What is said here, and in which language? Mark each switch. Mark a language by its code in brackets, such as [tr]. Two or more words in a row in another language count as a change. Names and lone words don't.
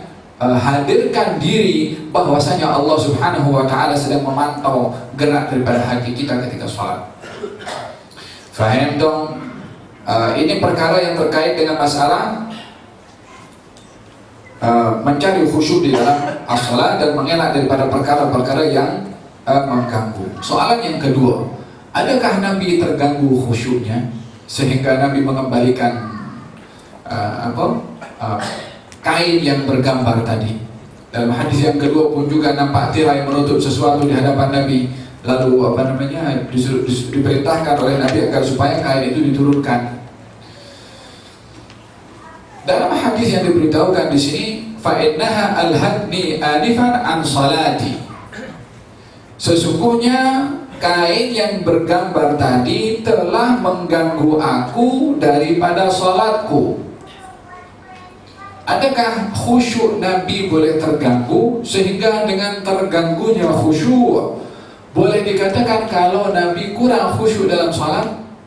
[ms] Hadirkan diri bahwasanya Allah [ar] Subhanahu wa ta'ala [ms] sedang memantau gerak daripada hati kita ketika sholat. Faham dong? Ini perkara yang terkait dengan masalah mencari khusyuk di dalam as-salat dan mengelak daripada perkara-perkara yang mengganggu. Soalan yang kedua, adakah Nabi terganggu khusyuknya sehingga Nabi mengembalikan kain yang bergambar tadi? Dalam hadis yang kedua pun juga nampak tirai menutup sesuatu di hadapan Nabi. Lalu diperintahkan oleh Nabi agar supaya kain itu diturunkan. Dalam hadis yang diberitahukan di sini, [ar] fa innaha alhadni anifan an salati. [ms] Sesungguhnya kain yang bergambar tadi telah mengganggu aku daripada salatku. Adakah khusyuk Nabi boleh terganggu sehingga dengan terganggunya khusyuk boleh dikatakan kalau Nabi kurang khusyuk dalam salat?